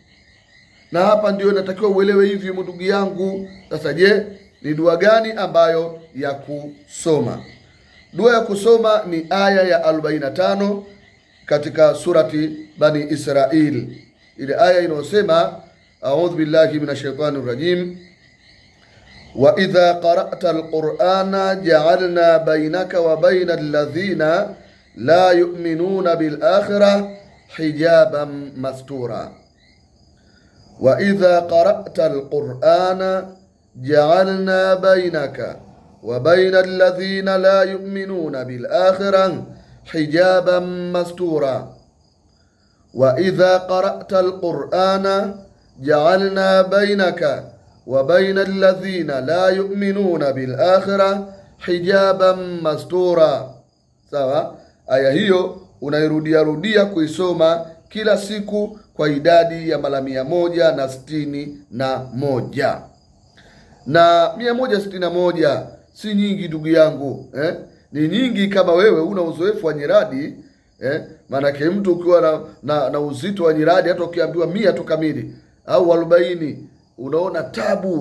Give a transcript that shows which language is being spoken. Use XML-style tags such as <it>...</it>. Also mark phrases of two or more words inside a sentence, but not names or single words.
<sw>Na hapa ndio inatakiwa uelewe hivi ndugu yangu. Sasa je, ni dua gani ambayo ya kusoma? Dua ya kusoma ni aya ya 45 katika surati Bani Israil. Ile aya inayosema,</sw> <ar>أعوذ بالله من الشيطان الرجيم، وإذا قرأت القرآن جعلنا بينك وبين الذين لا يؤمنون بالآخرة حجابا مستورا. وإذا قرأت القرآن جعلنا بينك وبين الذين لا يؤمنون بالآخرة حجابا مستورا. وإذا قرأت القرآن جعلنا بينك وبين الذين لا يؤمنون بالآخرة حجابا مستورا.</ar> <sw>Sawa? Aya hiyo unairudia kuisoma kila siku kwa idadi ya mara 161. Na 161 si nyingi ndugu yangu, ni nyingi kama wewe una uzoefu wa nyiradi, maanake mtu ukiwa na uzito wa nyiradi, hata ukiambiwa 100 tu kamili au 40 unaona tabu.</sw>